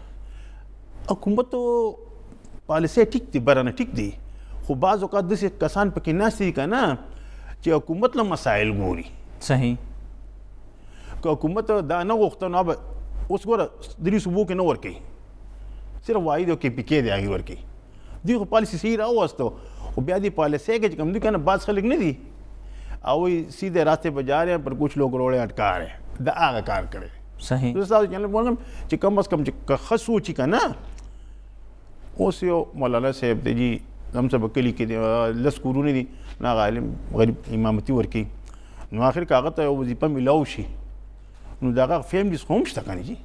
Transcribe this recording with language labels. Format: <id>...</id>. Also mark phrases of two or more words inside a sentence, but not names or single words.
<ps>حکومت پالیسي ټیک دی برانه ټیک دی خو بعض اوقات داسې کسان پکې ناست دي که نه چې حکومت له مسایل ګوري. صحیح. که حکومت دا نه غوښته نو به اوس ګوره درې صوبو کې نه ورکوي صرف واحد او KPK دی هغې ورکوي. دوی خو پالیسي صحیح راوستو خو بیا دې پالیسۍ کې چې کوم دوی که نه بعض خلک نه دي او وایي</ps> <ur>سیدھے راستے پہ جا رہے ہیں پر کچھ لوگ روڑے اٹکا رہے ہیں</ur> <ps>دا هغه کار کړی. صحیح. زه تاسو چینل پوهېږم چې کم از کم چې ښه سوچي که نه اوس یو مولانا صاحب دی جي هم څه په کلي کې دي 10 کورونه دي نو هغه عالم غریب امامتي ورکوي نو آخر کې هغه ته یو وظیفه میلاو شي نو د هغه فیملیز خو هم شته که نه جي.</ps>